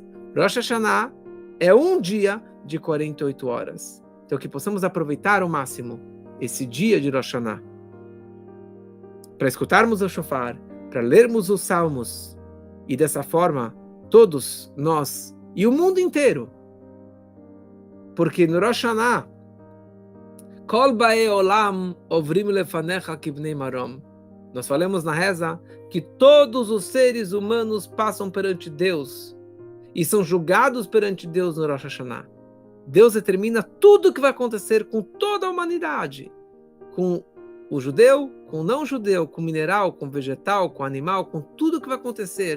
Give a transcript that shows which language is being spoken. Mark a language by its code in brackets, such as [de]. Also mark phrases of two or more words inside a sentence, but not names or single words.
[pt] Rosh Hashanah é um dia de 48 horas. Então que possamos aproveitar ao máximo esse dia de Rosh Hashanah para escutarmos o shofar, para lermos os salmos e dessa forma todos nós e o mundo inteiro, porque no Rosh Hashanah [he] כל באי עולם עוברים לפניך כבני מרון. [pt] Nós falamos na reza que todos os seres humanos passam perante Deus e são julgados perante Deus no Rosh Hashanah. Deus determina tudo o que vai acontecer com toda a humanidade, com o judeu, com o não judeu, com o mineral, com o vegetal, com o animal, com tudo o que vai acontecer.